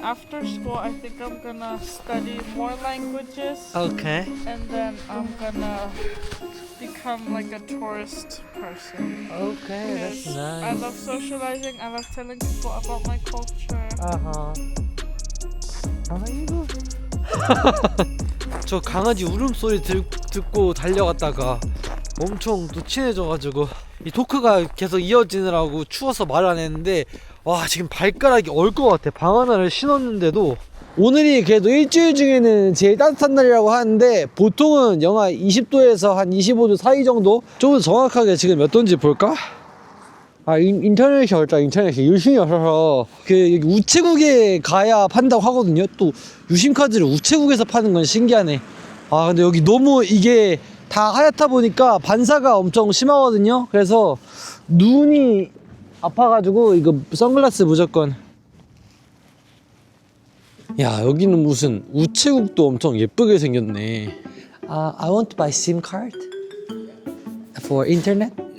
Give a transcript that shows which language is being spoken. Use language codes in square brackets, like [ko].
[en] After school, I think I'm gonna study more languages. Okay. And then I'm gonna become like a tourist person. Okay. That's Yes, I nice. love socializing. I love telling people about my culture. 아하. 아이고. [ko] 저 강아지 울음소리 듣고 달려갔다가 엄청 또 친해져가지고 이 토크가 계속 이어지느라고 추워서 말을 안 했는데 와 지금 발가락이 얼 것 같아. 방하나를 신었는데도 오늘이 그래도 일주일 중에는 제일 따뜻한 날이라고 하는데 보통은 영하 20도에서 한 25도 사이 정도? 좀 더 정확하게 지금 몇 도인지 볼까? 아 인터넷이 어렵다. 인터넷이 유심이 없어서 그 여기 우체국에 가야 판다고 하거든요. 또 유심카드를 우체국에서 파는 건 신기하네. 아 근데 여기 너무 이게 다 하얗다 보니까 반사가 엄청 심하거든요. 그래서 눈이 아파가지고 이거 선글라스 무조건. 야 여기는 무슨 우체국도 엄청 예쁘게 생겼네. [en] I want to buy SIM card for internet.